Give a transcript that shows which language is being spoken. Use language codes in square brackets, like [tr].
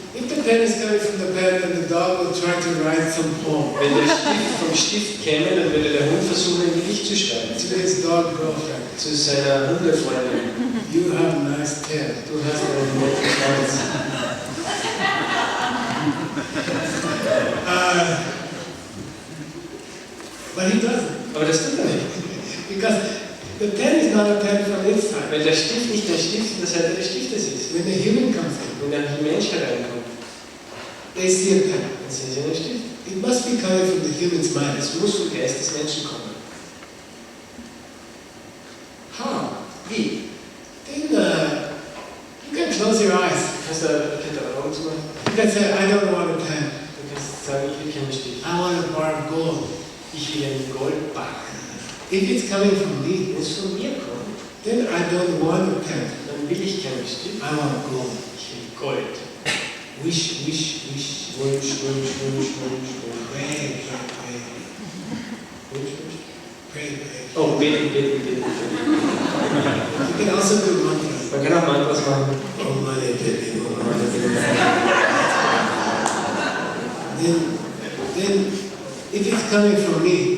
[en] If the pen is coming from the pen, then the dog will try to write some poem [de] Wenn der Stift vom Stift käme, dann würde der Hund versuchen, ein Gedicht zu schreiben. [en] to his dog girlfriend. [de] Zu seiner Hundefreundin. [en] You have a nice tail. [de] Du hast einen netten Schwanz. [en] But he doesn't. [de] Aber das tut er nicht. [en] Because the pen is not a pen from inside. [de] Weil der Stift nicht der Stift in der Seite des Stiftes ist. [en] When the human comes in, [de] Wenn der Mensch hereinkommt, [en] they see a pen. [de] dann sehen sie einen Stift. [en] It must be coming from the human's mind. [de] Es muss vom Geist des Menschen kommen. [en] How? [de] Wie? [en] Then you can close your eyes. [de] Du kannst da Augen zumachen. [en] You can say, "I don't want a pen." [de] sagen, ich will keinen Stift. [en] I want a bar of gold. [de] Ich will einen Goldbar. [en] If it's coming from me, [de] Wenn es von mir kommt, [en] then I don't want a pen. [de] dann will ich keinen Stift. [en] I want gold. [de] Ich will Gold. [en] Wish, wish, wish. [de] Wunsch, Wunsch, Wunsch, Wunsch, Wunsch. [en] Pray, pray, pray. [de] Wunsch, Wunsch. [en] Pray, pray. [de] Oh, beten, beten, beten. [en] You can also do mantras. [de] Man kann auch Mantras machen. [en] Oh, money, baby, oh, money, baby. Then, if it's coming from me,